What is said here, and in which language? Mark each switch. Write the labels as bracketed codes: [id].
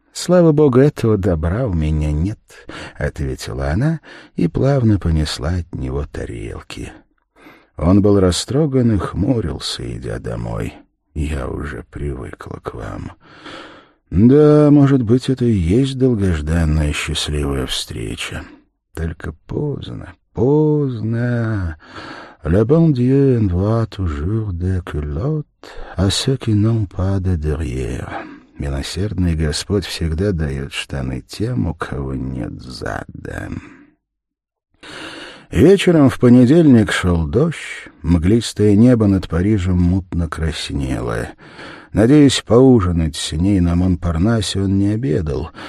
[ru] «Слава богу, этого добра у меня нет», — ответила она и плавно понесла от него тарелки. Он был растроган и хмурился, идя домой. «Я уже привыкла к вам». «Да, может быть, это и есть долгожданная счастливая встреча. Только поздно, поздно. [fr] Le bon Dieu envoie toujours des culottes à ceux qui n'ont pas de derrière». [ru] «Милосердный Господь всегда дает штаны тем, у кого нет зада». Вечером в понедельник шел дождь. Мглистое небо над Парижем мутно краснело. Надеясь поужинать с ней на Монпарнасе, он не обедал.